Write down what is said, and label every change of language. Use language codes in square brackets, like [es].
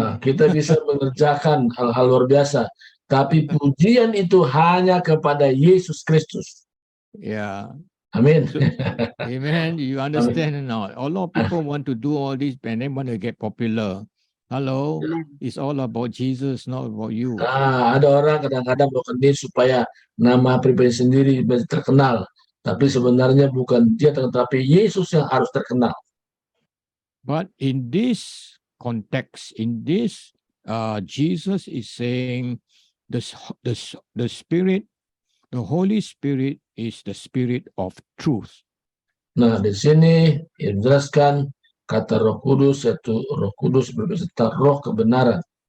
[id] Kita bisa mengerjakan hal-hal luar biasa, tapi pujian itu hanya kepada Yesus Kristus. yeah. Amin. [en] Amen. You understand now. A lot of people want to do all this and they want to get popular. Hello, it's all about Jesus, not about you. [id] Nah, ada orang kadang-kadang melakukan ini supaya nama pribadi sendiri menjadi terkenal. Tapi sebenarnya bukan dia terkenal, tapi Yesus yang harus terkenal. [en] But in this context, in this, Jesus is saying the Spirit, the Holy Spirit is the Spirit of truth. [id] Nah, di sini dijelaskan kata Roh Kudus, yaitu Roh Kudus berbicara roh kebenaran.